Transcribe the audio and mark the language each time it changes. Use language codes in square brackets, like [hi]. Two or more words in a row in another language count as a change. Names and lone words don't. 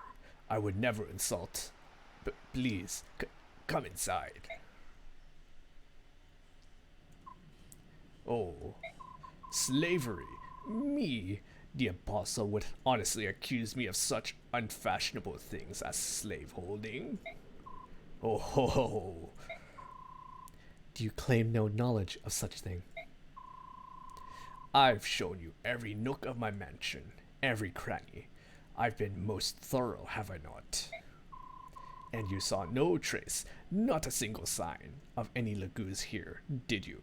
[en] I would never insult. But please, come inside. Oh, slavery. Me? The Apostle would honestly accuse me of such unfashionable things as slaveholding? Oh ho ho. Do you claim no knowledge of such thing? I've shown you every nook of my mansion, every cranny. I've been most thorough, have I not? And you saw no trace, not a single sign, of any Lagoos here, did you?